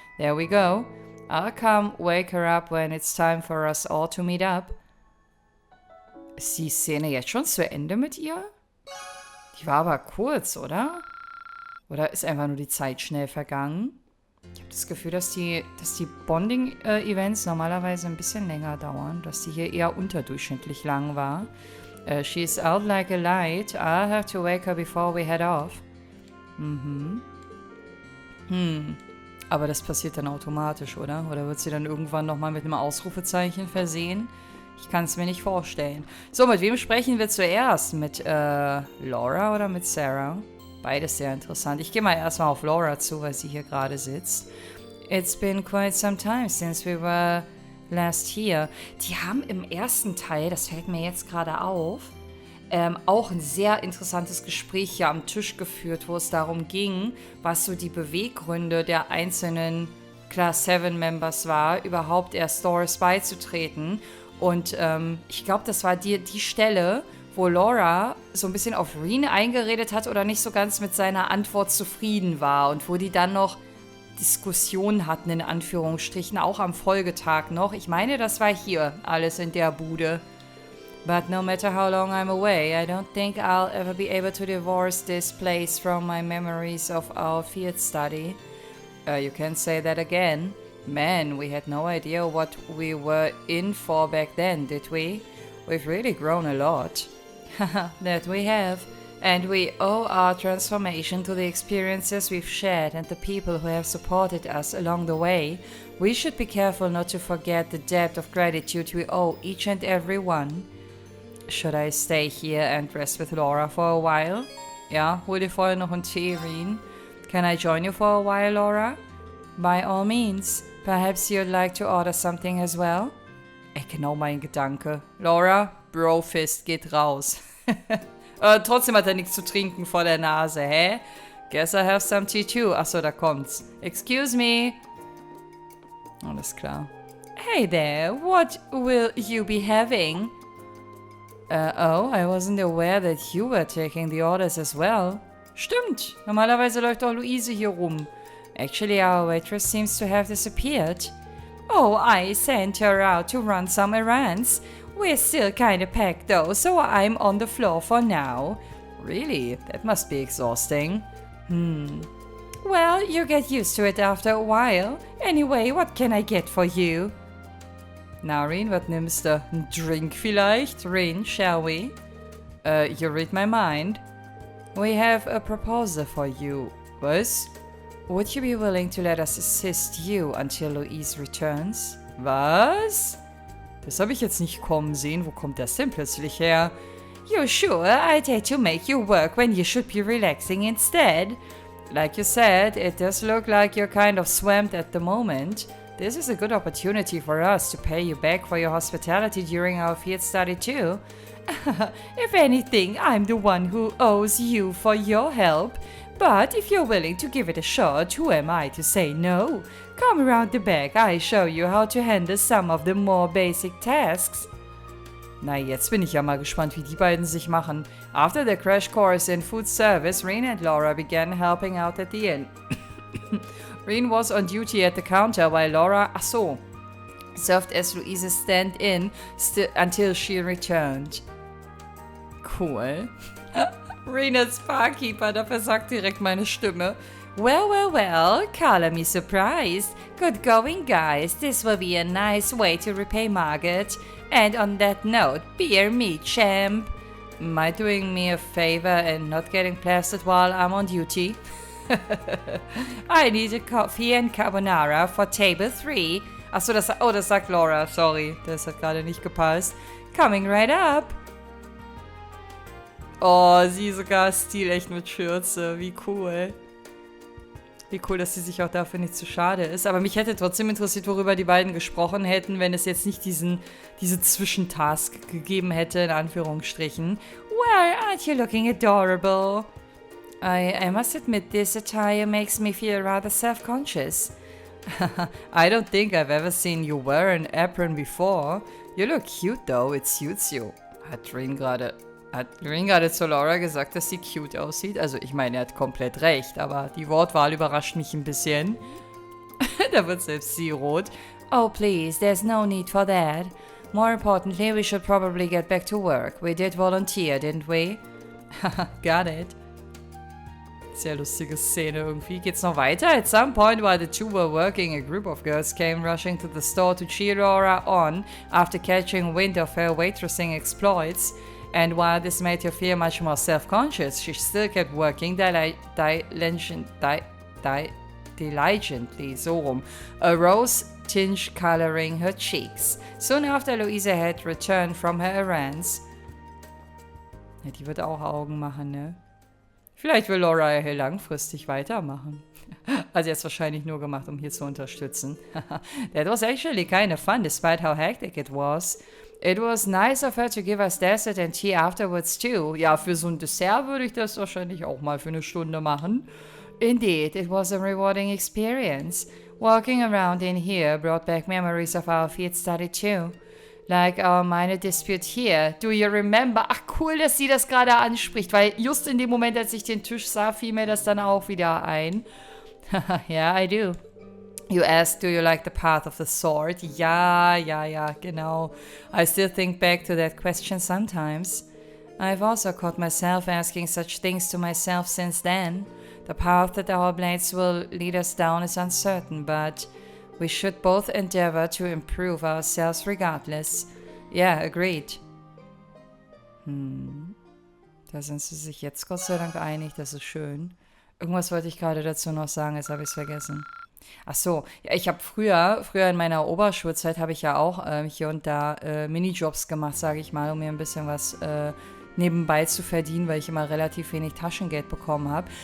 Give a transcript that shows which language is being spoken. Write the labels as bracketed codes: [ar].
[en] There we go. I'll come wake her up when it's time for us all to meet up. [de] Ist die Szene jetzt schon zu Ende mit ihr? Die war aber kurz, oder? Oder ist einfach nur die Zeit schnell vergangen? Ich habe das Gefühl, dass die Bonding-Events normalerweise ein bisschen länger dauern. Dass die hier eher unterdurchschnittlich lang war. [en] She's out like a light. I'll have to wake her before we head off. [de] Aber das passiert dann automatisch, oder? Oder wird sie dann irgendwann nochmal mit einem Ausrufezeichen versehen? Ich kann es mir nicht vorstellen. So, mit wem sprechen wir zuerst? Mit Laura oder mit Sarah? Beides sehr interessant. Ich gehe mal erstmal auf Laura zu, weil sie hier gerade sitzt. [en] It's been quite some time since we were last here. [de] Die haben im ersten Teil, das fällt mir jetzt gerade auf, auch ein sehr interessantes Gespräch hier am Tisch geführt, wo es darum ging, was so die Beweggründe der einzelnen Class 7 Members war, überhaupt erst Doris beizutreten. Und ich glaube, das war die Stelle, wo Laura so ein bisschen auf Rin eingeredet hat oder nicht so ganz mit seiner Antwort zufrieden war und wo die dann noch Diskussionen hatten, in Anführungsstrichen, auch am Folgetag noch. Ich meine, das war hier alles in der Bude. [en] But no matter how long I'm away, I don't think I'll ever be able to divorce this place from my memories of our field study. You can say that again. Man, we had no idea what we were in for back then, did we? We've really grown a lot. That we have. And we owe our transformation to the experiences we've shared and the people who have supported us along the way. We should be careful not to forget the debt of gratitude we owe each and every one. Should I stay here and rest with Laura for a while? [de] Ja, hol dir vorher noch einen Tee, Rin. [en] Can I join you for a while, Laura? By all means. Perhaps you'd like to order something as well? [de] Genau mein Gedanke. Laura, Brofist geht raus. Trotzdem hat er nichts zu trinken vor der Nase, hä? [en] Guess I have some tea too. [de] Achso, da kommt's. [en] Excuse me. [de] Alles klar. [en] Hey there, what will you be having? Oh, I wasn't aware that you were taking the orders as well. [de] Stimmt, normalerweise läuft auch Luise hier rum. [en] Actually, our waitress seems to have disappeared. Oh, I sent her out to run some errands. We're still kinda packed though, so I'm on the floor for now. Really? That must be exhausting. Well, you get used to it after a while. Anyway, what can I get for you? [de] Na, Rin, was nimmst du? Ein Drink vielleicht? [en] Rin, shall we? You read my mind. We have a proposal for you. Was? Would you be willing to let us assist you until Louise returns? [de] Was? Das habe ich jetzt nicht kommen sehen. Wo kommt das denn plötzlich her? [en] You sure? I'd hate to make you work when you should be relaxing instead. Like you said, it does look like you're kind of swamped at the moment. This is a good opportunity for us to pay you back for your hospitality during our field study too. If anything, I'm the one who owes you for your help. But if you're willing to give it a shot, who am I to say no? Come around the back, I'll show you how to handle some of the more basic tasks. [de] Na, jetzt bin ich ja mal gespannt, wie die beiden sich machen. [en] After the crash course in food service, Rin and Laura began helping out at the inn. Rin was on duty at the counter while Laura, served as Louise's stand-in until she returned. Cool. [de] Rin als Barkeeper, da versagt direkt meine Stimme. [en] Well, color me surprised. Good going, guys. This will be a nice way to repay Margaret. And on that note, beer me, champ. Am I doing me a favor and not getting plastered while I'm on duty? I need a coffee and carbonara for table 3. [de] Achso, das sagt Laura. Sorry, das hat gerade nicht gepasst. [en] Coming right up. [de] Oh, sie sogar stilecht mit Schürze. Wie cool. Wie cool, dass sie sich auch dafür nicht zu schade ist. Aber mich hätte trotzdem interessiert, worüber die beiden gesprochen hätten, wenn es jetzt nicht diese Zwischentask gegeben hätte, in Anführungsstrichen. [en] Well, aren't you looking adorable? I must admit, this attire makes me feel rather self-conscious. I don't think I've ever seen you wear an apron before. You look cute though, it suits you. [de] Hat Rin gerade Hat Ring gerade zu Laura gesagt, dass sie cute aussieht? Also ich meine, er hat komplett recht, aber die Wortwahl überrascht mich ein bisschen. Da wird selbst sie rot. [en] Oh please, there's no need for that. More importantly, we should probably get back to work. We did volunteer, didn't we? Got it. [de] Sehr lustige Szene irgendwie. Geht's noch weiter? [en] At some point while the two were working, a group of girls came rushing to the store to cheer Laura on after catching wind of her waitressing exploits. And while this made her feel much more self-conscious, she still kept working diligently, so rum. A rose tinge coloring her cheeks. Soon after Louisa had returned from her errands. [de] Ja, die wird auch Augen machen, ne? Vielleicht will Laura ja hier langfristig weitermachen. Also jetzt wahrscheinlich nur gemacht, um hier zu unterstützen. [en] That was actually kind of fun, despite how hectic it was. It was nice of her to give us dessert and tea afterwards too. [de] Ja, für so ein Dessert würde ich das wahrscheinlich auch mal für eine Stunde machen. [en] Indeed, it was a rewarding experience. Walking around in here brought back memories of our field study too. Like our minor dispute here. Do you remember? [de] Ach cool, dass sie das gerade anspricht, weil just in dem Moment, als ich den Tisch sah, fiel mir das dann auch wieder ein. [en] Yeah, I do. You asked, do you like the path of the sword? [de] Ja, genau. [en] I still think back to that question sometimes. I've also caught myself asking such things to myself since then. The path that our blades will lead us down is uncertain, but we should both endeavor to improve ourselves regardless. Yeah, agreed. [de] Da sind sie sich jetzt Gott sei Dank einig, das ist schön. Irgendwas wollte ich gerade dazu noch sagen, jetzt habe ich es vergessen. Ach so, ja, ich habe früher in meiner Oberschulzeit habe ich ja auch hier und da Minijobs gemacht, sage ich mal, um mir ein bisschen was nebenbei zu verdienen, weil ich immer relativ wenig Taschengeld bekommen habe.